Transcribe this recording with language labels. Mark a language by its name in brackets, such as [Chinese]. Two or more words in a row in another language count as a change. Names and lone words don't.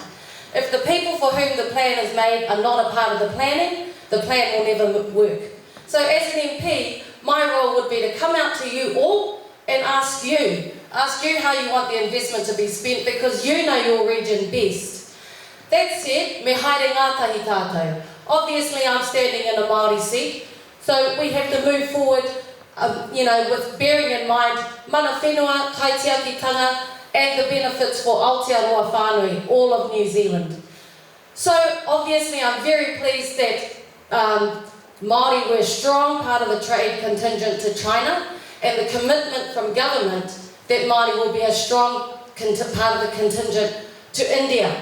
[English] If the people for whom the plan is made are not a part of the plan will never work. So as an MP, my role would be to come out to you all and ask you how you want the investment to be spent, because you know your region best. That said, [Māori] me haere ngātahi tātou. [English] Obviously I'm standing in a Māori seat, so we have to move forward with bearing in mind [Māori] mana whenua, kaitiakitanga, [English] and the benefits for [Māori] Aotearoa whānui, [English] all of New Zealand. So obviously I'm very pleased that Māori were a strong part of the trade contingent to China, and the commitment from government that Māori will be a strong part of the contingent to India.